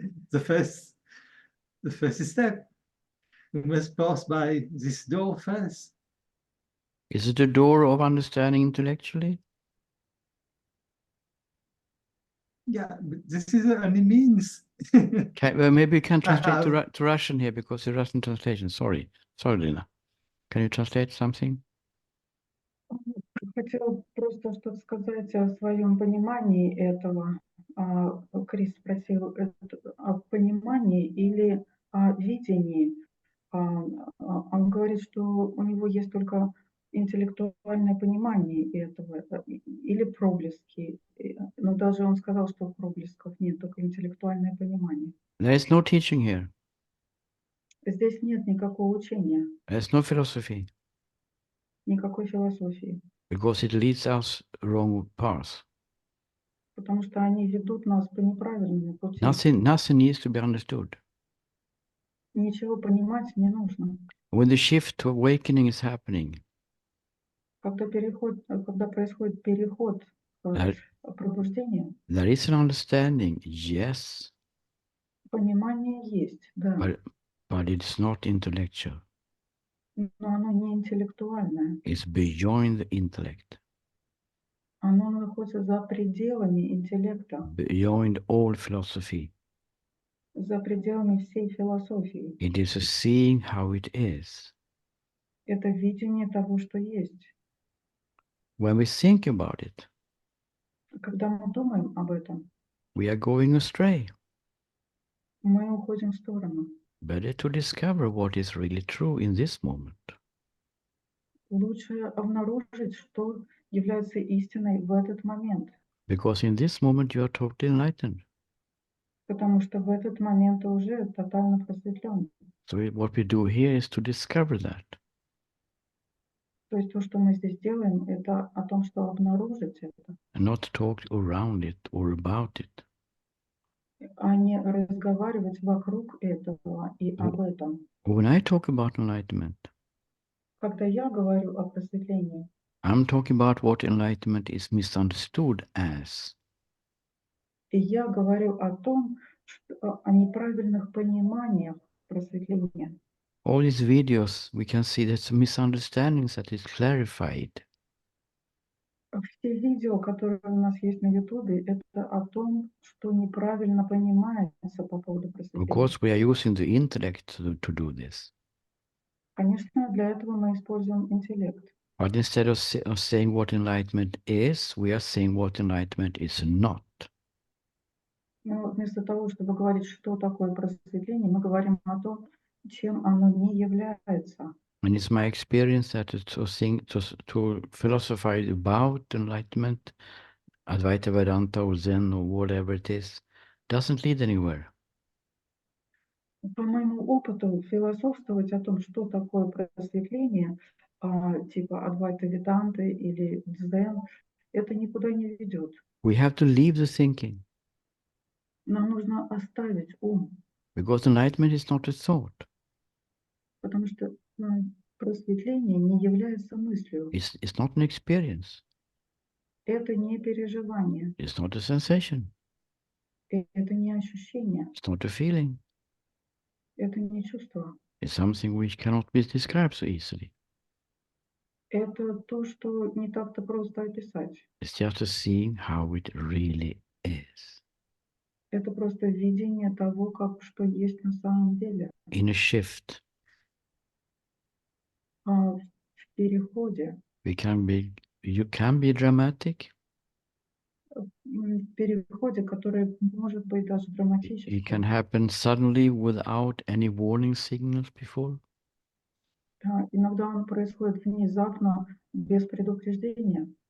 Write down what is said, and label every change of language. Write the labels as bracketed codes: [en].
[en] the first step. We must pass by this door first. Is it a door of understanding intellectually? Yeah, but this is the only means. Well, maybe you can I translate to, have- to Russian here because it's Russian translation. Sorry. Sorry, Lina. Can you translate something? [ru] Хотела просто что-то сказать о своем понимании этого. Крис спросил, о понимании или о видении. Он говорит, что у него есть только интеллектуальное понимание этого, или проблески. Но даже он сказал, что проблесков нет, только интеллектуальное понимание. [en] There is no teaching here. [ru] Здесь нет никакого учения, [en] There's no philosophy [ru] никакой философии, [en] because it leads us wrong path. [ru] потому что они ведут нас по неправильному пути. [en] Nothing needs to be understood. [ru] Ничего понимать не нужно. [en] When the shift to awakening is happening, [ru] Когда происходит переход к [en] there, [ru] пробуждению, [en] there is an understanding, yes, [ru] понимание есть, да, [en] but it's not intellectual. [ru] но оно не интеллектуальное. [en] It's beyond the intellect, [ru] Оно находится за пределами интеллекта, [en] beyond all philosophy. [ru] за пределами всей философии. [en] It is a seeing how it is. [ru] Это видение того, что есть. [en] When we think about it, [ru] Когда мы думаем об этом, [en] we are going astray. [ru] мы уходим в сторону. [en] Better to discover what is really true in this moment. [ru] Лучше обнаружить, что является истиной в этот момент, [en] Because in this moment you are totally enlightened. [ru] потому что в этот момент ты уже тотально просветлен. [en] So what we do here is to discover that. [ru] То есть то, что мы здесь делаем, это о том, что обнаружить это, [en] And not talk around it or about it. [ru] а не разговаривать вокруг этого и об этом. [en] When I talk about enlightenment, [ru] Когда я говорю о просветлении, [en] I'm talking about what enlightenment is misunderstood as. [ru] и я говорю о том, о неправильных пониманиях просветления. [en] All these videos, we can see there's misunderstandings that is clarified. [ru] Все видео, которые у нас есть на Ютубе, это о том, что неправильно понимается по поводу [en] Of [ru] просветления. [en] course, we are using the intellect to do this. [ru] Конечно, для этого мы используем интеллект. [en] But instead of saying what enlightenment is, we are saying what enlightenment is not. [ru] Но вместо того, чтобы говорить, что такое просветление, мы говорим о том, чем оно не является. [en] And it's my experience that to philosophize about enlightenment, Advaita Vedanta or Zen or whatever it is, doesn't lead anywhere. [ru] По моему опыту, философствовать о том, что такое просветление, типа Адвайта Веданты или Дзен, это никуда не ведет. [en] We have to leave the thinking [ru] Нам нужно оставить ум, [en] because enlightenment is not a thought. [ru] потому что просветление не является мыслью. [en] It's not an experience. [ru] Это не переживание, [en] It's not a sensation. [ru] это не ощущение, [en] It's not a feeling. [ru] это не чувство. [en] It's something which cannot be described so easily. [ru] Это то, что не так-то просто описать. [en] It's just a seeing how it really is. [ru] Это просто видение того, что есть на самом деле. [en] In a shift, [ru] В переходе, [en] you can be dramatic. [ru] в переходе, который может быть даже [en] It can [ru] драматическим. [en] happen suddenly without any warning signals before. [ru] Да, иногда он происходит внезапно, без предупреждения,